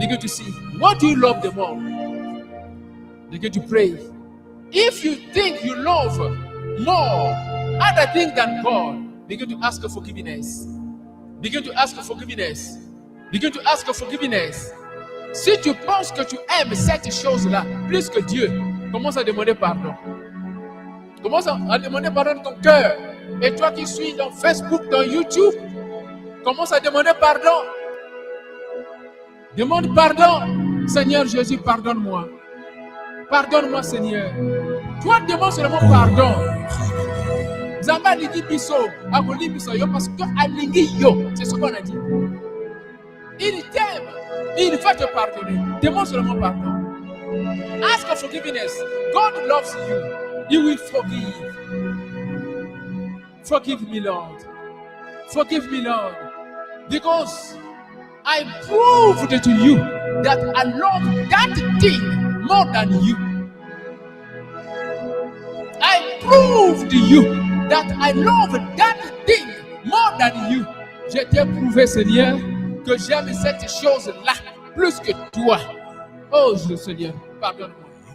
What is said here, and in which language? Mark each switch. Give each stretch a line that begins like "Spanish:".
English: Begin to see, what do you love the more? Begin to pray. If you think you love more other things than God, begin to ask for forgiveness. Begin to ask for forgiveness. Begin to ask for forgiveness.
French: Si tu penses que tu aimes cette chose-là plus que Dieu, commence à demander pardon. Commence à demander pardon de ton cœur. Et toi qui suis dans Facebook, dans YouTube, commence à demander pardon. Demande pardon. Seigneur Jésus, pardonne-moi. Pardonne-moi, Seigneur. Toi, demande seulement pardon.
Lingala: Zamba ligi biso, akoli biso yo
French: parce que
Lingala: alingi yo,
French: c'est ce qu'on a dit. Il t'aime, il va te pardonner. Demande seulement pardon.
English: Ask for forgiveness. God loves you. He will forgive. Forgive me, Lord. Forgive me, Lord, because I proved to you that I love that thing more than you. I proved to you that I love that thing more than you.
French: Je t'ai prouvé, Seigneur, que j'aime cette chose-là plus que toi. Oh, Seigneur, pardonne-moi.